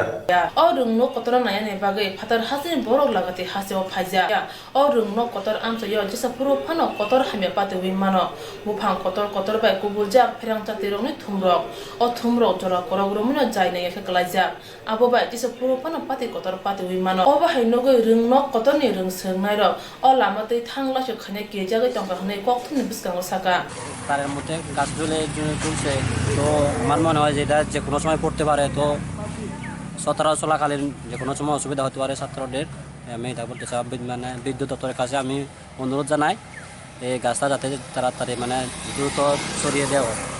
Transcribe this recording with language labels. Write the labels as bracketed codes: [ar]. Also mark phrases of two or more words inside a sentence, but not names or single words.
[trp] o rungno kotora naya ne bagai phatar hasin borok lagate haseo phaja o rungno kotor amsa yo jesa puro phano kotor hamya pate wi mano buphang kotor bai kubulja pherang chati rongni thumrok o thumrok jora korog romino jai na yakhe klaija abo bai jesa puro phano pate kotor pate wi mano o ba haino goi rungno kotor ni rung sengnai ro o lama tei thangla se khane ke jagai tongka hne kok thune biskango saka [bn] তার মধ্যে গাছ ঝুলে চলছে, তো আমার মনে হয় যে এটা যে কোনো সময় পড়তে পারে, তো সতেরো চলাকালীন যে কোনো সময় অসুবিধা হতে পারে ছাত্রদের। আমি এটা বলতে চাই মানে বিদ্যুৎ দপ্তরের কাছে আমি অনুরোধ জানাই এই গাছটা যাতে তাড়াতাড়ি মানে দ্রুত সরিয়ে দেওয়া।